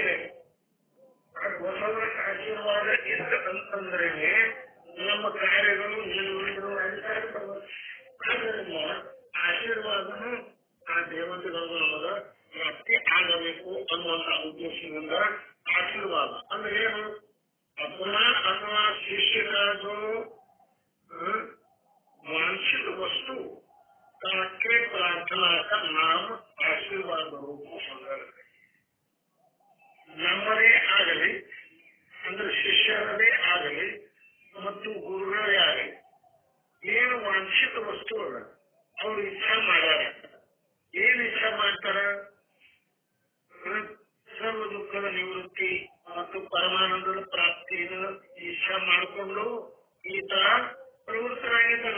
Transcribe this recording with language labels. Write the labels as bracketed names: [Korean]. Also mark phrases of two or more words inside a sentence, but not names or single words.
[Kannada] ಬಸವರ ಆಶೀರ್ವಾದ ಇರ್ತಕ್ಕಂತಂದ್ರೆ ನಮ್ಮ ಕಾರ್ಯಗಳು ನಿಲುವುಗಳು ಅಧಿಕಾರಗಳು. ಆದ್ದರಿಂದ ಆಶೀರ್ವಾದನು ಆ ದೇವತೆಗಳು ನಮಗ ಪ್ರಾಪ್ತಿ ಆಗಬೇಕು ಅನ್ನುವಂತ ಉದ್ದೇಶದಿಂದ ಆಶೀರ್ವಾದ ಅಂದ್ರೆ ಏನು? [Hindi] अपना अथवा शिष्य का जो वांछित वस्तु के प्रार्थना का नाम आशीर्वाद रूप मंगल. [Kannada] ನಮ್ಮದೇ ಆಗಲಿ ಅಂದ್ರೆ ಶಿಷ್ಯರದೇ ಆಗಲಿ ಮತ್ತು ಗುರುಗಳೇ ಆಗಲಿ ಏನು ವಾಂಛಿತ ವಸ್ತು ಅಲ್ಲ ಅವ್ರು ಇಚ್ಛಾ ಮಾಡ್ಯಾರ. ಏನ್ ಇಚ್ಛಾ ಮಾಡ್ತಾರ? ಸರ್ವ ದುಃಖದ ನಿವೃತ್ತಿ ಮತ್ತು ಪರಮಾನಂದದ ಪ್ರಾಪ್ತಿಯನ್ನು ಇಚ್ಛಾ ಮಾಡಿಕೊಂಡು ಈತ ಪ್ರವೃತ್ತರಾಗಿದ್ದಾನ.